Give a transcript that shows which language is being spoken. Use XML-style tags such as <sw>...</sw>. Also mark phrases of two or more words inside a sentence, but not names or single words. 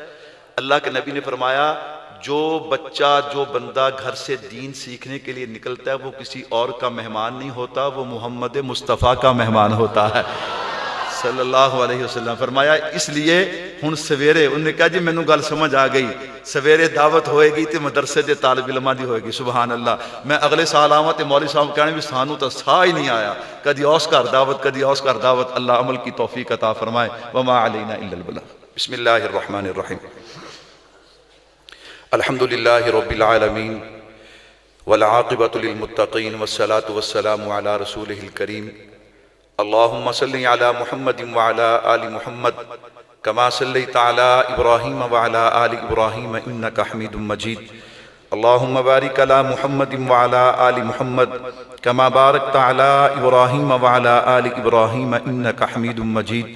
<ur>اللہ کے نبی نے فرمایا جو بچہ، جو بندہ گھر سے دین سیکھنے کے لیے نکلتا ہے وہ کسی اور کا مہمان نہیں ہوتا، وہ محمد مصطفیٰ کا مہمان ہوتا ہے</ur> <ar>صلی اللہ علیہ وسلم۔</ar> <pa>فرمایا اس لیے ہن سویرے، انہوں نے کہا جی مینوں گل سمجھ آ گئی، سویرے دعوت ہوئے گی تے مدرسے دے طالب علماں دی ہوئے گی،</pa> <ar>سبحان اللہ۔</ar> <pa>میں اگلے سال آواں تے مولوی صاحب کہنے بھی سانوں تا سا ہی نہیں آیا، کدی اوس گھر دعوت، کدی اوس گھر دعوت۔</pa> <ur>اللہ عمل کی توفیق عطا فرمائے۔</ur> <ar>وما علینا الا البلاغ۔ بسم اللہ الرحمن الرحیم۔ الحمد للہ رب العالمین والعاقبۃ للمتقین والصلاة والسلام علی رسولہ الکریم۔ اللہم صلی علی محمد وعلی آل محمد کما صلیت علی ابراہیم وعلی آل ابراہیم انک حمید مجید۔ اللہم بارک علی محمد وعلی آل محمد کما بارکت علی ابراہیم وعلی آل ابراہیم انک حمید مجید۔</ar>